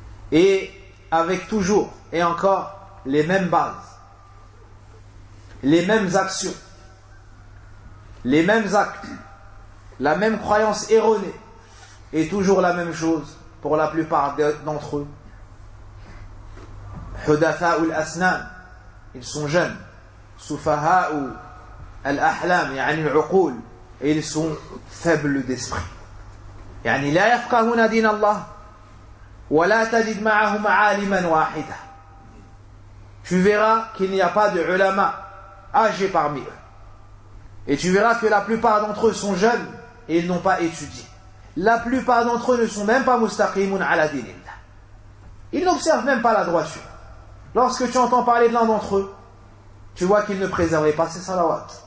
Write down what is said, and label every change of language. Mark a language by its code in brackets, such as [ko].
[fr] Et avec toujours et encore les mêmes bases, les mêmes actions, les mêmes actes, la même croyance erronée et toujours la même chose pour la plupart d'entre eux. Hudatha ou l'asnam, ils sont jeunes. Soufaha ou l'ahlam, yani l'uqoul, et ils sont faibles d'esprit. [ar] يعني لا يفقهون دين الله ولا تجد معهم عالما واحدا. [fr] Tu verras qu'il n'y a pas de ulama âgé parmi eux. Et tu verras que la plupart d'entre eux sont jeunes et ils n'ont pas étudié. La plupart d'entre eux ne sont même pas [ar] mustaqimun ala dinillah. [fr] Ils n'observent même pas la droiture. Lorsque tu entends parler de l'un d'entre eux, tu vois qu'il ne préservait pas ses salawat.